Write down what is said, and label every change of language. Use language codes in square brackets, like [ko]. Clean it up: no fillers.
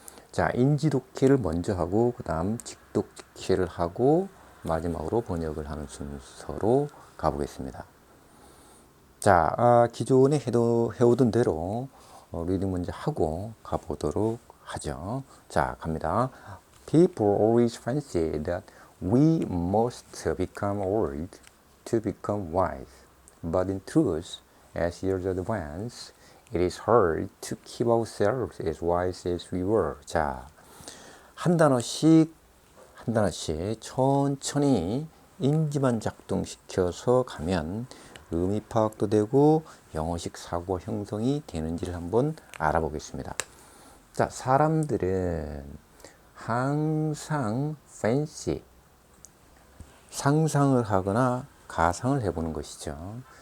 [ko] 자, 인지독해를 먼저 하고 그 다음 직독직해를 하고 마지막으로 번역을 하는 순서로 가보겠습니다. 자, 기존에 해오던 대로 리딩 먼저 하고 가보도록 하죠. 자, 갑니다. [en] People always fancy that we must become old to become wise. But in truth, as years advance, it is hard to keep ourselves as wise as we were. [ko] 자, 한 단어씩 천천히 인지만 작동시켜서 가면 의미 파악도 되고 영어식 사고 형성이 되는지를 한번 알아보겠습니다. 자, 사람들은 항상 fancy, 상상을 하거나 가상을 해보는 것이죠.